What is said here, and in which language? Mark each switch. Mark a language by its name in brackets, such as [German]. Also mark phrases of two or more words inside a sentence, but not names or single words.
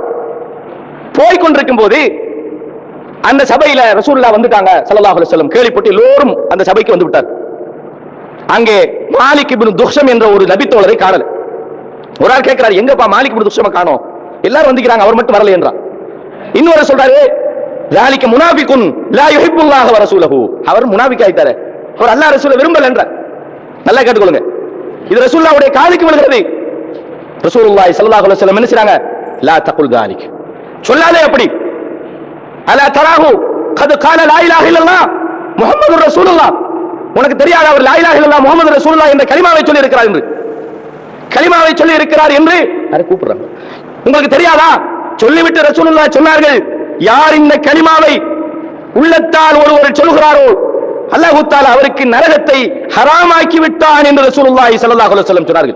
[Tamil] போய் கொண்டிருக்கும் போது அந்த சபையில ரசூலுல்லாஹ் வந்துட்டாங்க [Arabic] صلى الله عليه وسلم, [Tamil] கேள்விப்பட்டு எல்லோரும் அந்த சபைக்கு வந்து விட்டார். அங்கே மாலிக் இப்னு துஹ்ஷம் என்ற ஒரு நபித்தோழரை காணல. ஒரு ஆள் கேட்கிறார், எங்கப்பா மாலிக் இப்னு துஹ்ஷம காணோம், எல்லாரும் வந்துக்கிறாங்க, அவர் மட்டும் வரல என்றார். இன்னொரு சொல்றாரு, [Arabic] ذلك منافق لا يحب الله ورسوله, [Tamil] அவர் முனாஃபிக் ஆயிட்டாரு, அவர் அல்லாஹ் ரசூலை விரும்பல என்றார். நல்லா கேட்டுக்கொள்ளுங்க, இது ரசூலுல்லாஹ்வுடைய காதுக்கு விழுகிறது. [Arabic] رسول الله صلى الله عليه وسلم [Tamil] என்ன செய்றாங்க? [Arabic] لا تقل ذلك, [Tamil] சொல்லாதே அப்படி. [Arabic] ألا تراه قد قال لا اله الا الله محمد رسول الله, [Tamil] உனக்கு தெரியாத அவர் [Arabic] لا إله إلا الله محمد رسول الله [Tamil] என்ற கலிமாவை சொல்லி இருக்கிறார் என்று, கலிமாவை சொல்லி இருக்கிறார் என்று கூப்பிடுறாங்க. உங்களுக்கு தெரியாதா? சொல்லிவிட்டு ரசூலுல்லாஹ் சொன்னார்கள், யார் இந்த கலிமாவை உள்ளத்தால் ஒருவர் சொல்கிறாரோ [Arabic] الله تعالى [Tamil] அவருக்கு நரகத்தை ஹராமாக்கி விட்டான் என்று [Arabic] رسول الله صلى الله عليه وسلم [Tamil] சொன்னார்கள்.